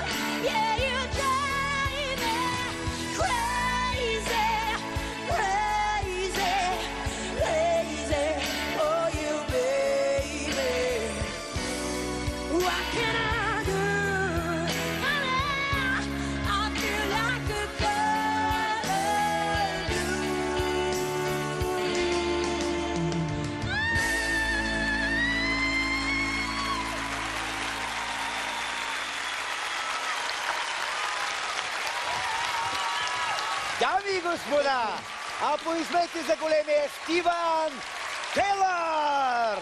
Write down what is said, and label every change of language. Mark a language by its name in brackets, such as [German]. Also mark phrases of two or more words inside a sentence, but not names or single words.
[English] Yeah, you drive me crazy, crazy, crazy for you, baby. What can I do? Honey, I feel like a girl do. [Bulgarian] Дами и господа, аплодисменти за големия Стивън Тейлър!